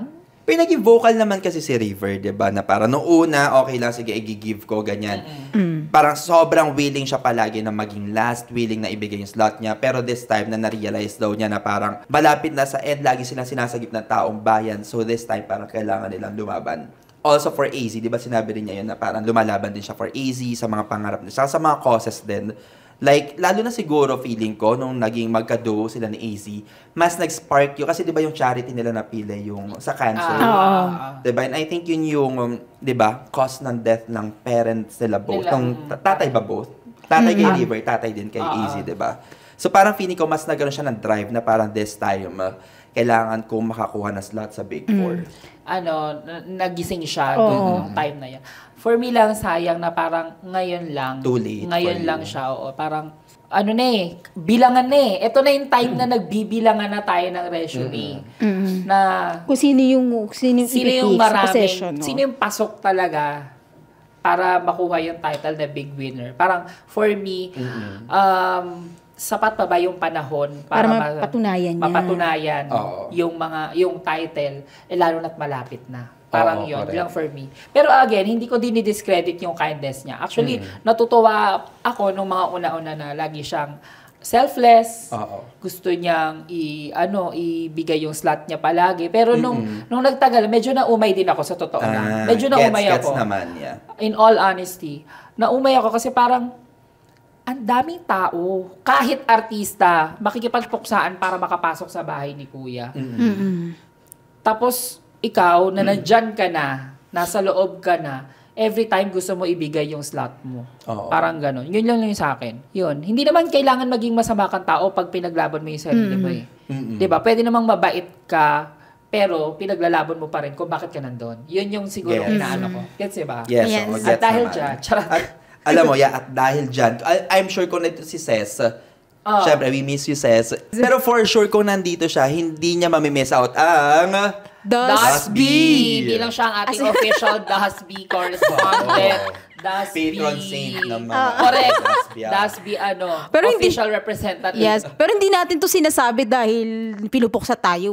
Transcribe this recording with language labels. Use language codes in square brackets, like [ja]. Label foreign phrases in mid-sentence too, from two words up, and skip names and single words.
[tl] Pero naging vocal naman kasi si River, di ba? Na parang noong una, okay lang, sige, i-give ko, ganyan. Parang sobrang willing siya palagi na maging last, willing na ibigay yung slot niya. Pero [en] this time, [tl] na na-realize daw niya na parang malapit na sa end, lagi silang sinasagip ng taong bayan. So [en] this time, [tl] parang kailangan nilang lumaban. Also for AZ, di ba sinabi rin niya yun na parang lumalaban din siya for AZ, sa mga pangarap niya, sa mga causes din. Like, lalo na siguro feeling ko, nung naging magka-duo sila ni AZ, mas nag-spark yun. Kasi di ba yung charity nila napili yung sa cancer? Di ba? [en] And I think [tl] yun yung, di ba, cause ng death ng parents nila both. Ng tatay ba both? Tatay kay River, tatay din kay AZ, di ba? So parang feeling ko, mas nagkaroon siya ng drive na parang [en] this time, [tl] kailangan kong makakuha na slot sa Big Four. Nagising siya doon yung time na yan. [en] For me [tl] lang, sayang na parang ngayon lang. [en] Too late [tl] Ngayon for lang you. siya, oo. Parang, bilangan na eh. Ito na yung time na nagbibilangan na tayo ng resume. Na, Kung sino yung sino yung ipipick sa maraming, possession. No? sino yung pasok talaga para makuha yung title na big winner. Parang, [en] for me, [tl] sapat pa ba yung panahon Para mapatunayan niya. mapatunayan Oo. yung title, lalo na't malapit na. Parang Oo, yun correct. lang [en] for me. [tl] Pero again, hindi ko dinidiscredit yung kindness niya. Actually, natutuwa ako nung mga una-una na lagi siyang selfless. Oo. Gusto niyang ibigay yung slot niya palagi. Pero nung nagtagal, medyo naumay din ako sa totoo lang. Medyo naumay Gets ako. naman, yeah. [en] In all honesty, [tl] naumay ako kasi parang ang daming tao, kahit artista, makikipagpuksaan para makapasok sa bahay ni Kuya. Tapos, ikaw, na nandyan ka na, nasa loob ka na, every time gusto mo ibigay yung slot mo. Oo. Parang gano'n. Yun lang yung sa akin. Yun. Hindi naman kailangan maging masama kang tao pag pinaglaban mo yung sarili mo eh. Diba? Pwede namang mabait ka, pero pinaglalaban mo pa rin kung bakit ka nandun. Yun yung siguro Yes. inaano ko. Gets ba? Yes, Yes. oo, At gets dahil naman. dyan, charot. At, alam mo, at dahil dyan, [en] I'm sure [tl] kung nandito si Ces, syempre, [en] we miss you, Ces. [tl] Pero for sure, kung nandito siya, hindi niya mamimiss out ang... Dasby! Hindi lang siya ang ating official Dasby correspondent. Dasby. [en] Patron saint [tl] naman. Correct. Dasby, Dasby, Pero hindi- [en] official representative. [tl] Yes. Pero hindi natin to sinasabi dahil pinupuksa tayo,